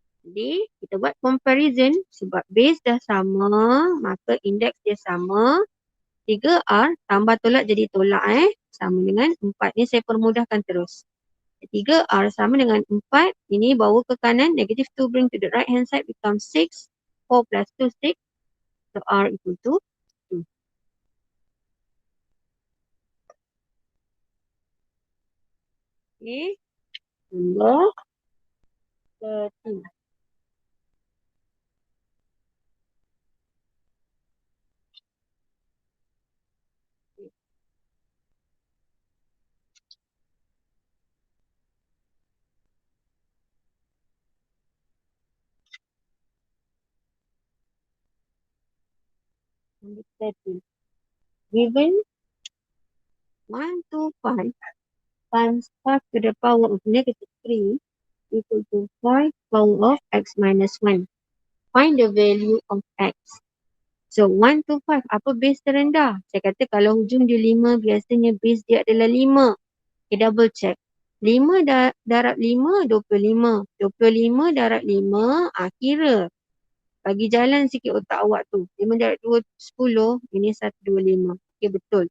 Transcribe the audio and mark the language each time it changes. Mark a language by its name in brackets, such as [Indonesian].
[Malay] Jadi, kita buat comparison sebab base dah sama, maka indeks dia sama. 3R tambah tolak jadi tolak sama dengan 4. Ni saya permudahkan terus. 3R sama dengan 4. Ini bawa ke kanan. [English] Negative 2 bring to the right hand side becomes 6. 4 plus 2, 6. So R equal to 2. Okay. Number 13. Number 13. Given 1 to 5 times 5 to the power of negative 3 equal to 5 power of x minus 1. Find the value of x. So 1 to 5, [Malay] apa base terendah? Saya kata kalau hujung dia 5, biasanya base dia adalah 5. Okay, double check. 5 darab 5, 25. 25 darab 5, kira. Bagi jalan sikit otak awak tu. 5 darab 2, 10. Ini 125. Okay, betul.